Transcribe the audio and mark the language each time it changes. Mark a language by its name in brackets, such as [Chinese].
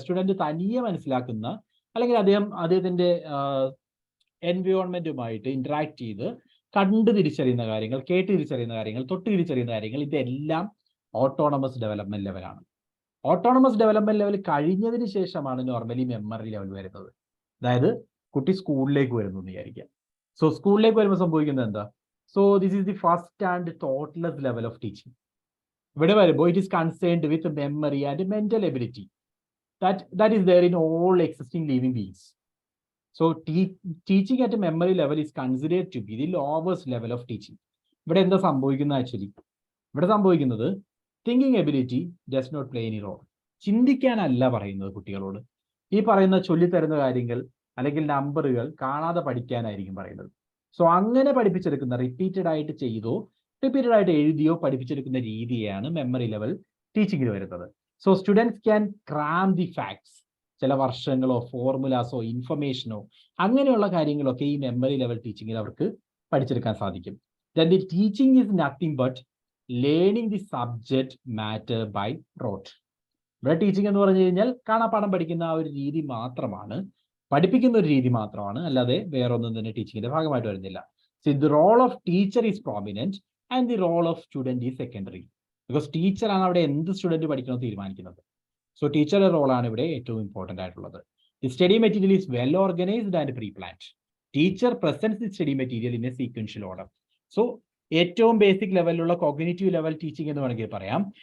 [Malayalam] Student തനിയെ മനസ്സിലാക്കുന്ന, അല്ലെങ്കിൽ അദ്ദേഹത്തിന്റെ എൻവയോൺമെന്റുമായിട്ട് ഇന്ററാക്ട് ചെയ്ത് കണ്ട് തിരിച്ചറിയുന്ന കാര്യങ്ങൾ, കേട്ട് തിരിച്ചറിയുന്ന കാര്യങ്ങൾ, തൊട്ട് തിരിച്ചറിയുന്ന കാര്യങ്ങൾ, ഇതെല്ലാം ഓട്ടോണമസ് ഡെവലപ്മെന്റ് ലെവലാണ്. ഓട്ടോണമസ് ഡെവലപ്മെന്റ് ലെവൽ കഴിഞ്ഞതിന് ശേഷമാണ് നോർമലി മെമ്മറി ലെവൽ വരുന്നത്. അതായത് കുട്ടി സ്കൂളിലേക്ക് വരുന്നു എന്ന് വിചാരിക്കുക. സോ സ്കൂളിലേക്ക് വരുമ്പോൾ സംഭവിക്കുന്നത് എന്താ? [English] So this is the first and thoughtless level of teaching. [Malayalam] ഇവിടെ വരുമ്പോൾ [English] it is concerned with memory and mental ability that is there in all existing living beings. So teaching at a memory level is considered to be the lowest level of teaching. [Malayalam] ഇവിടെ എന്താ സംഭവിക്കുന്നത് actually? ഇവിടെ സംഭവിക്കുന്നത് [English] Thinking ability does not play any role. [Malayalam] ചിന്തിക്കാനല്ല പറയുന്നത് കുട്ടികളോട്. ഈ പറയുന്ന ചൊല്ലിത്തരുന്ന കാര്യങ്ങൾ അല്ലെങ്കിൽ നമ്പറുകൾ കാണാതെ പഠിക്കാനായിരിക്കും പറയുന്നത്. സോ അങ്ങനെ പഠിപ്പിച്ചെടുക്കുന്ന റിപ്പീറ്റഡ് ആയിട്ട് ചെയ്തോ റിപ്പീറ്റഡ് ആയിട്ട് എഴുതിയോ പഠിപ്പിച്ചെടുക്കുന്ന രീതിയാണ് മെമ്മറി ലെവൽ ടീച്ചിങ്ങിൽ വരുന്നത്. [English] So students can cram the facts. [Malayalam] ചില വർഷങ്ങളോ ഫോർമുലാസോ ഇൻഫർമേഷനോ അങ്ങനെയുള്ള കാര്യങ്ങളൊക്കെ ഈ മെമ്മറി ലെവൽ ടീച്ചിങ്ങിൽ അവർക്ക് പഠിച്ചെടുക്കാൻ സാധിക്കും. [English] Then the teaching is nothing but learning the subject matter by rote. [Malayalam] ഇവിടെ ടീച്ചിങ് എന്ന് പറഞ്ഞു കഴിഞ്ഞാൽ കാണാപ്പാഠം പഠിക്കുന്ന ആ ഒരു രീതി മാത്രമാണ്, പഠിപ്പിക്കുന്ന ഒരു രീതി മാത്രമാണ്, അല്ലാതെ വേറൊന്നും തന്നെ ടീച്ചിങ്ങിന്റെ ഭാഗമായിട്ട് വരുന്നില്ല. [English] So the role of teacher is prominent and the role of student is secondary. Because [Malayalam] ടീച്ചറാണ് അവിടെ എന്ത് സ്റ്റുഡൻറ്റ് പഠിക്കണമെന്ന് തീരുമാനിക്കുന്നത്. സോ ടീച്ചറുടെ റോളാണ് ഇവിടെ ഏറ്റവും ഇമ്പോർട്ടൻ്റ് ആയിട്ടുള്ളത്. [English] The study material is well organised and pre planned. Teacher presents the study material in a sequential order. [Malayalam] So ഏറ്റവും ബേസിക് ലെവലിലുള്ള കോഗ്നിറ്റീവ് ലെവൽ ടീച്ചിങ് എന്ന് വേണമെങ്കിൽ പറയാം.